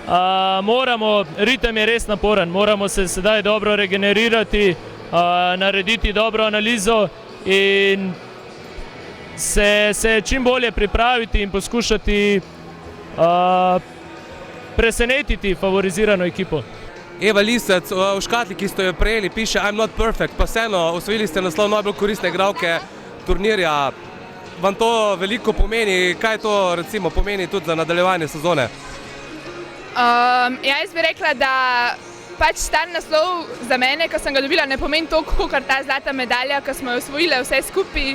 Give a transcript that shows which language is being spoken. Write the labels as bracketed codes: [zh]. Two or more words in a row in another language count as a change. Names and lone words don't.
[sl] Ritem je res naporen, moramo se sedaj dobro regenerirati, narediti dobro analizo in se čim bolje pripraviti in poskušati presenetiti favorizirano ekipo. Eva Lisec, v škatli, ki ste jo prejeli, piše [en] I'm not perfect, [sl] pa vseeno osvojili ste naslov najbolj koristne igralke turnirja. Vam to veliko pomeni? Kaj to recimo pomeni tudi za nadaljevanje sezone? Jaz bi rekla, da pač ta naslov za mene, ko sem ga dobila, ne pomeni toliko, kot ta zlata medalja, ko smo jo osvojile vse skupaj.